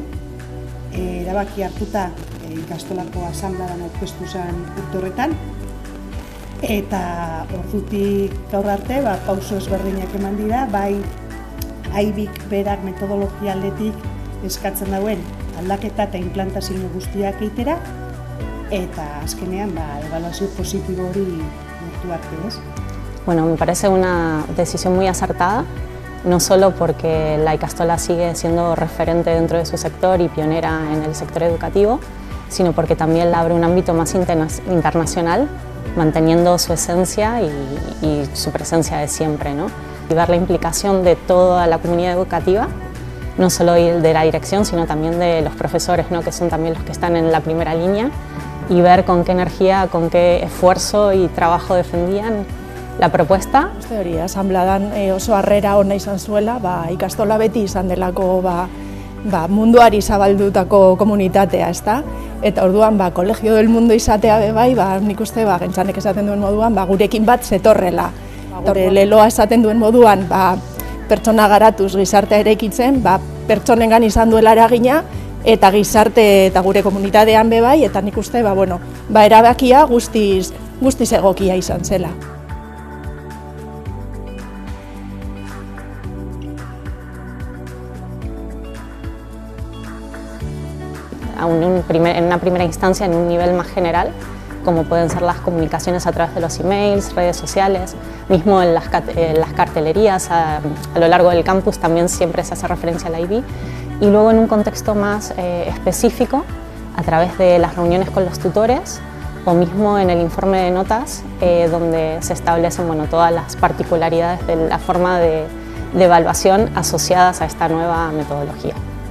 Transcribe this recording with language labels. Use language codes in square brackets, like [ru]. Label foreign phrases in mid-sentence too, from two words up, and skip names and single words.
[eu] Erabaki hartuta ikastolako asamblean aurkeztu zen urte horretan, eta ordutik gaur arte pauso ezberdinak eman dira, bai IBik berak metodologia aldetik eskatzen dauen aldaketa eta implantazio guztiak eitera, eta azkenean ebaluazio positibo hori lortu arte, ez? Bueno, [es] me parece una decisión muy acertada, no solo porque la ikastola sigue siendo referente dentro de su sector y pionera en el sector educativo, sino porque también le abre un ámbito más internacional, manteniendo su esencia y su presencia de siempre, ¿no? Y ver la implicación de toda la comunidad educativa, no solo de la dirección, sino también de los profesores, ¿no? Que son también los que están en la primera línea, y ver con qué energía, con qué esfuerzo y trabajo defendían la propuesta. [eu] Uste hori, asambladan oso harrera ona izan zuela, ikastola beti izan delako munduari zabaldutako komunitatea, ezta? Eta orduan [es] Colegio del Mundo [eu] izatea bai, nik uste Gentzanek esaten duen moduan, gurekin bat zetorrela. Gure leloa esaten duen moduan, pertsona garatuz gizartea eraikitzen, pertsonengan izan duela eragina, eta gizarte eta gure komunitatean bai, eta nik uste erabakia guztiz egokia izan zela. [es] En una primera instancia, en un nivel más general, como pueden ser las comunicaciones a través de los emails, redes sociales, mismo en las cartelerías a lo largo del campus también siempre se hace referencia a la IB, y luego en un contexto más específico, a través de las reuniones con los tutores o mismo en el informe de notas, donde se establecen todas las particularidades de la forma de evaluación asociadas a esta nueva metodología.